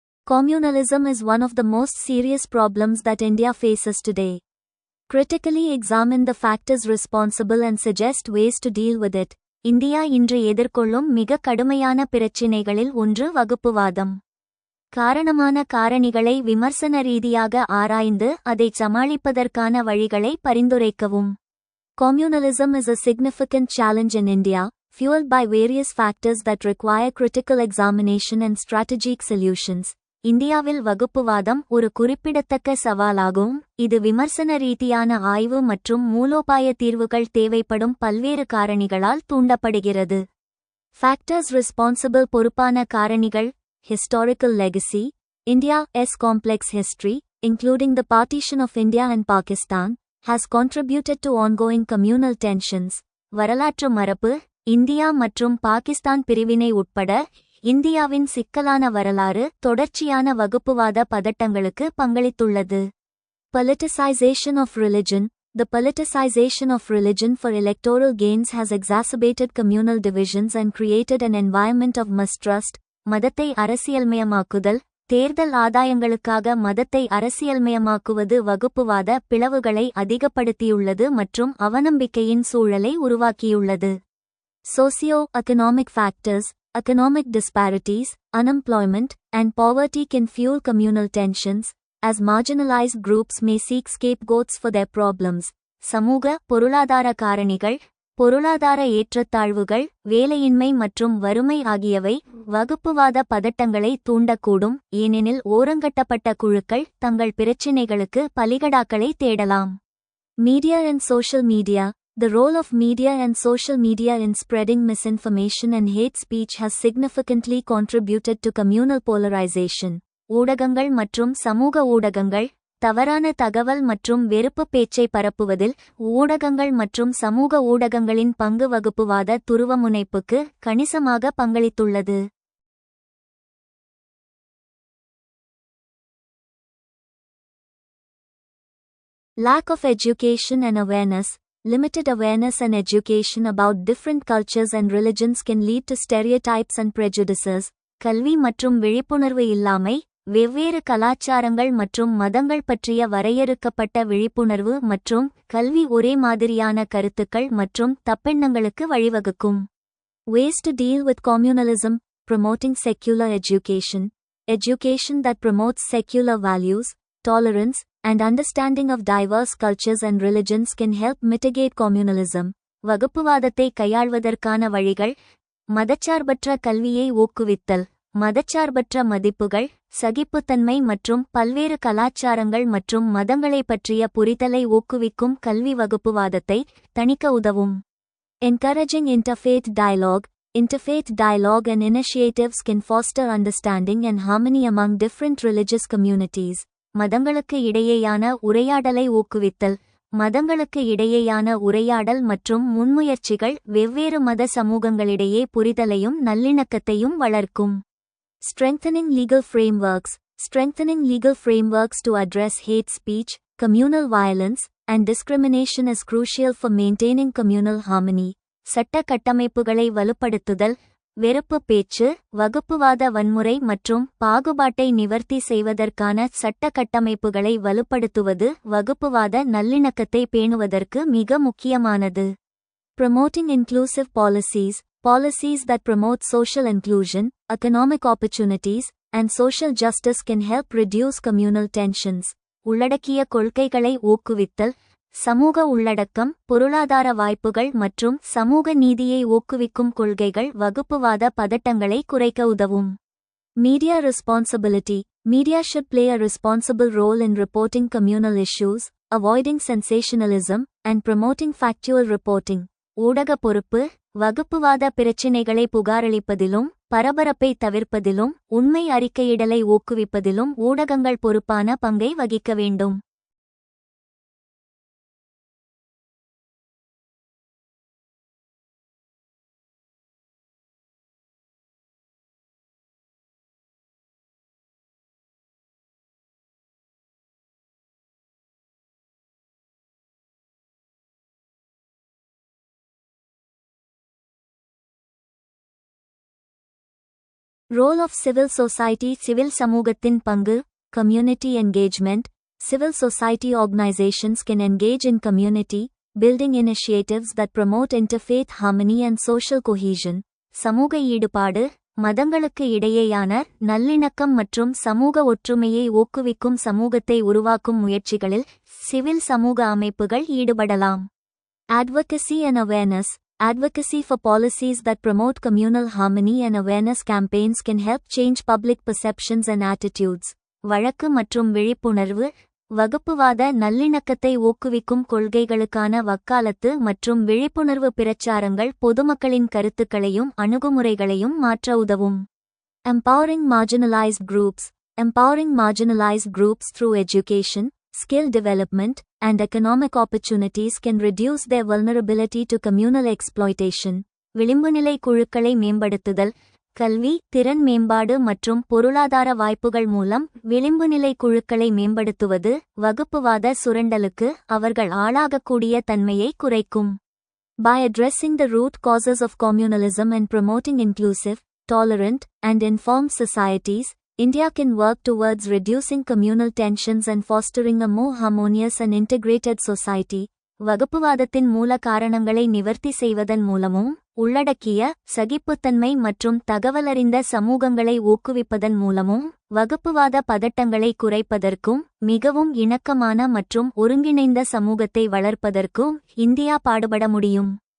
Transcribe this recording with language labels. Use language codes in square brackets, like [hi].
[en] Communalism is one of the most serious problems that India faces today. Critically examine the factors responsible and suggest ways to deal with it. [ta] India இன்று எதிர்கொள்ளும் மிக கடுமையான பிரச்சினைகளில் ஒன்று வகுப்புவாதம். காரணமான காரணிகளை விமர்சன ரீதியாக ஆராய்ந்து அதைச் சமாளிப்பதற்கான வழிகளை பரிந்துரைக்கவும். [en] Communalism is a significant challenge in India, fueled by various factors that require critical examination and strategic solutions. [ta] இந்தியாவில் வகுப்புவாதம் ஒரு குறிப்பிடத்தக்க சவாலாகும், இது விமர்சன ரீதியான ஆய்வு மற்றும் மூலோபாய தீர்வுகள் தேவைப்படும் பல்வேறு காரணிகளால் தூண்டப்படுகிறது. [en] Factors responsible [ta] பொறுப்பான காரணிகள். [en] Historical legacy. India's complex history, including the partition of India and Pakistan, has contributed to ongoing communal tensions. [ta] வரலாற்று மரபு. இந்தியா மற்றும் பாகிஸ்தான் பிரிவினை உட்பட இந்தியாவின் சிக்கலான வரலாறு தொடர்ச்சியான வகுப்புவாத பதட்டங்களுக்கு பங்களித்துள்ளது. [en] Politicization of religion. The politicization of religion for electoral gains has exacerbated communal divisions and created an environment of mistrust. [ta] மதத்தை அரசியல்மயமாக்குதல். தேர்தல் ஆதாயங்களுக்காக மதத்தை அரசியல்மயமாக்குவது வகுப்புவாத பிளவுகளை அதிகப்படுத்தியுள்ளது மற்றும் அவநம்பிக்கையின் சூழலை உருவாக்கியுள்ளது. [en] Socio-economic factors. Economic disparities, unemployment, and poverty can fuel communal tensions, as marginalized groups may seek scapegoats for their problems. [ta] சமூக பொருளாதார காரணிகள். பொருளாதார ஏற்றத்தாழ்வுகள், வேலையின்மை மற்றும் வறுமை ஆகியவை வகுப்புவாத பதட்டங்களை தூண்டக்கூடும், ஏனெனில் ஓரங்கட்டப்பட்ட குழுக்கள் தங்கள் பிரச்சினைகளுக்கு பலிகடாக்களை தேடலாம். [en] Media and social media. The role of media and social media in spreading misinformation and hate speech has significantly contributed to communal polarization. [ta] ஊடகங்கள் மற்றும் சமூக ஊடகங்கள். தவறான தகவல் மற்றும் வெறுப்பு பேச்சை பரப்புவதில் ஊடகங்கள் மற்றும் சமூக ஊடகங்களின் பங்கு வகுப்புவாத துருவமுனைப்புக்கு கணிசமாக பங்களித்துள்ளது. [en] Lack of education and awareness. Limited awareness and education about different cultures and religions can lead to stereotypes and prejudices. [ta] கல்வி மற்றும் விழிப்புணர்வு இல்லாமை. வெவ்வேறு கலாச்சாரங்கள் மற்றும் மதங்கள் பற்றிய வரையறுக்கப்பட்ட விழிப்புணர்வு மற்றும் கல்வி ஒரே மாதிரியான கருத்துக்கள் மற்றும் தப்பெண்ணங்களுக்கு வழிவகுக்கும். [en] Ways to deal with communalism. Promoting secular education. Education that promotes secular values, tolerance, and understanding of diverse cultures and religions can help mitigate communalism. [ta] வகுப்புவாதத்தை கையாள்வதற்கான வழிகள். மதச்சார்பற்ற கல்வியை ஊக்குவித்தல். மதச்சார்பற்ற மதிப்புகள், சகிப்புத்தன்மை மற்றும் பல்வேறு கலாச்சாரங்கள் மற்றும் மதங்களை பற்றிய புரிதலை ஊக்குவிக்கும் கல்வி வகுப்புவாதத்தை தணிக்க உதவும். [en] Encouraging interfaith dialogue. Interfaith dialogue and initiatives can foster understanding and harmony among different religious communities. [ta] மதங்களுக்கு இடையேயான உரையாடலை ஊக்குவித்தல். மதங்களுக்கு இடையேயான உரையாடல் மற்றும் முன்முயற்சிகள் வெவ்வேறு மத சமூகங்களிடையே புரிதலையும் நல்லிணக்கத்தையும் வளர்க்கும். [en] Strengthening legal frameworks. Strengthening legal frameworks to address hate speech, communal violence, and discrimination is crucial for maintaining communal harmony. [ta] சட்ட கட்டமைப்புகளை வலுப்படுத்துதல். வெறுப்பு பேச்சு, வகுப்புவாத வன்முறை மற்றும் பாகுபாட்டை நிவர்த்தி செய்வதற்கான சட்ட கட்டமைப்புகளை வலுப்படுத்துவது வகுப்புவாத நல்லிணக்கத்தை பேணுவதற்கு மிக முக்கியமானது. [en] Promoting inclusive policies. Policies that promote social inclusion, economic opportunities, and social justice can help reduce communal tensions. [ta] உள்ளடக்கிய கொள்கைகளை ஊக்குவித்தல். சமூக உள்ளடக்கம், பொருளாதார வாய்ப்புகள் மற்றும் சமூக நீதியை ஊக்குவிக்கும் கொள்கைகள் வகுப்புவாத பதட்டங்களை குறைக்க உதவும். [en] Media responsibility. Media should play a responsible role in reporting communal issues, avoiding sensationalism, and promoting factual reporting. [ta] ஊடக பொறுப்பு. வகுப்புவாத பிரச்சினைகளை புகாரளிப்பதிலும் பரபரப்பை தவிர்ப்பதிலும் உண்மை அறிக்கையிடலை ஊக்குவிப்பதிலும் ஊடகங்கள் பொறுப்பான பங்கை வகிக்க வேண்டும். [en] Role of civil society. [ta] Civil சமூகத்தின் பங்கு. [en] Community engagement. Civil society organizations can engage in community building initiatives that promote interfaith harmony and social cohesion. [ta] சமூக ஈடுபாடு, மதங்களுக்கு இடையேயான நல்லிணக்கம் மற்றும் சமூக ஒற்றுமையை ஊக்குவிக்கும் சமூகத்தை உருவாக்கும் முயற்சிகளில் சிவில் சமூக அமைப்புகள் ஈடுபடலாம். [en] Advocacy and awareness. Advocacy for policies that promote communal harmony and awareness campaigns can help change public perceptions and attitudes. [ta] வழக்கு மற்றும் விழிப்புணர்வு, வகுப்புவாத நல்லிணக்கத்தை ஊக்குவிக்கும் கொள்கைகளுக்கான வக்காலத்து மற்றும் விழிப்புணர்வு பிரச்சாரங்கள் பொதுமக்களின் கருத்துக்களையும் அணுகுமுறைகளையும் மாற்ற உதவும். [en] Empowering marginalized groups. Empowering marginalized groups through education, skill development, and economic opportunities can reduce their vulnerability to communal exploitation. [ta] விளிம்புநிலை குழுக்களை மேம்படுத்துதல். கல்வி, திறன் மேம்பாடு மற்றும் பொருளாதார வாய்ப்புகள் மூலம் விளிம்புநிலை குழுக்களை மேம்படுத்துவது வகுப்புவாத சுரண்டலுக்கு அவர்கள் ஆளாகக்கூடிய தன்மையை குறைக்கும். [en] By addressing the root causes of communalism and promoting inclusive, tolerant, and informed societies, India can work towards reducing communal tensions and fostering a more harmonious and integrated society. [ta] வகுப்புவாதத்தின் மூல காரணங்களை நிவர்த்தி செய்வதன் மூலமும் உள்ளடக்கிய சகிப்புத்தன்மை மற்றும் தகவலறிந்த சமூகங்களை ஊக்குவிப்பதன் மூலமும் வகுப்புவாத பதட்டங்களை குறைப்பதற்கும் மிகவும் இணக்கமான மற்றும் ஒருங்கிணைந்த சமூகத்தை வளர்ப்பதற்கும் இந்தியா பாடுபட முடியும்.